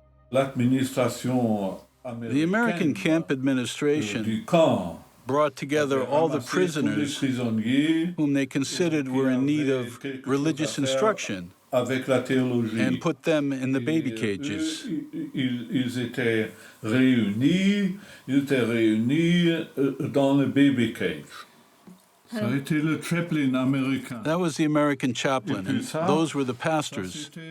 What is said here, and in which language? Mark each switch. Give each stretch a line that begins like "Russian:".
English: The American camp administration brought together all the prisoners whom they considered were in need of religious instruction and put them in the baby cages.
French: Ils étaient réunis dans le baby cage. Ça a été le chaplain américain.
English: That was the American chaplain, and those were the pastors.